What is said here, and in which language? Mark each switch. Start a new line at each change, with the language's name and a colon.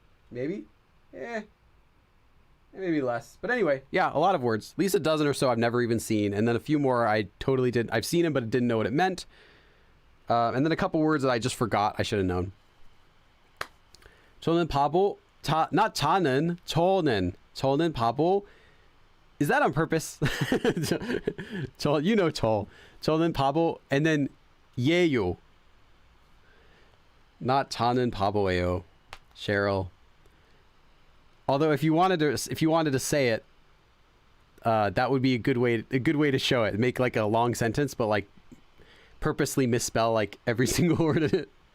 English: Maybe? Maybe less. But anyway, yeah, a lot of words. At least a dozen or so I've never even seen. And then a few more I've seen them, but didn't know what it meant. And then a couple words that I just forgot I should have known.
Korean: 저는 바보,
English: not 저는 바보. Is that on purpose?
Korean: 저는 바보,
English: and then 예요. Not
Korean: 저는 바보예요,
English: Cheryl. Although if you wanted to say it, that would be a good way to show it. Make like a long sentence, but like purposely misspell like every single word of it.